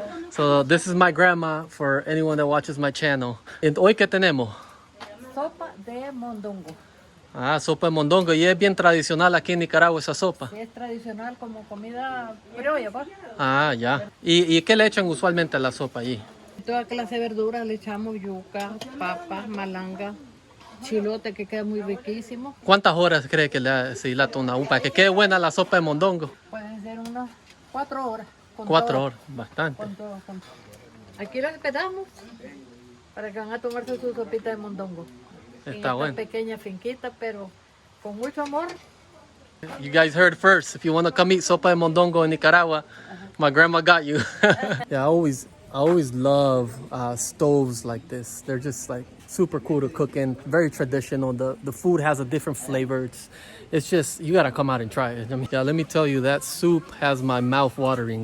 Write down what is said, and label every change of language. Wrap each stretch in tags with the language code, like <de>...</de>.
<en>So this is my grandma for anyone that watches my channel.</en> <es>And hoy ¿qué tenemos? Sopa de mondongo. Ah, sopa de mondongo. Y es bien tradicional aquí en Nicaragua esa sopa. Es tradicional como comida criolla, ¿pues? Ah, ya. ¿Y qué le echan usualmente a la sopa allí? Toda clase de verduras le echamos yuca, papas, malanga, chilote que queda muy riquísimo. ¿Cuántas horas cree que se dilata una para que quede buena la sopa de mondongo? Pueden ser unas 4 horas. 4 horas, bastante. Con todo. Aquí lo esperamos para que van a tomarse su sopita de mondongo. Está bueno. Pequeña finquita, pero con mucho amor.</es> <en>You guys heard first. If you want to come eat sopa de mondongo in Nicaragua, my grandma got you. Yeah, I always love stoves like this. They're just like super cool to cook in. Very traditional. The food has a different flavor. It's just, you gotta come out and try it. I mean, yeah, let me tell you, that soup has my mouth watering.</en>